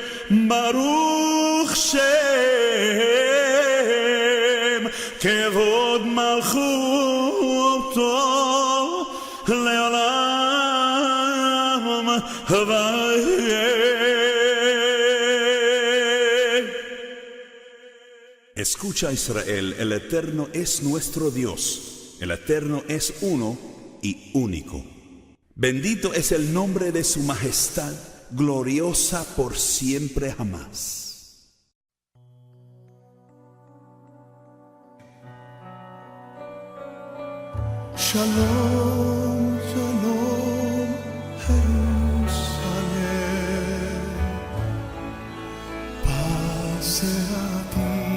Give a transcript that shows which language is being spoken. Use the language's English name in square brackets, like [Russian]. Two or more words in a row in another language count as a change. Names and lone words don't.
[Hebrew] ברוך שם כבוד מלכותו לעולם ועד. [Spanish] Escucha, Israel, el Eterno es nuestro Dios, el Eterno es uno y único. Bendito es el nombre de su majestad, gloriosa por siempre jamás. [Hebrew] שלום שלום, [Spanish] Jerusalén, paz sea a ti.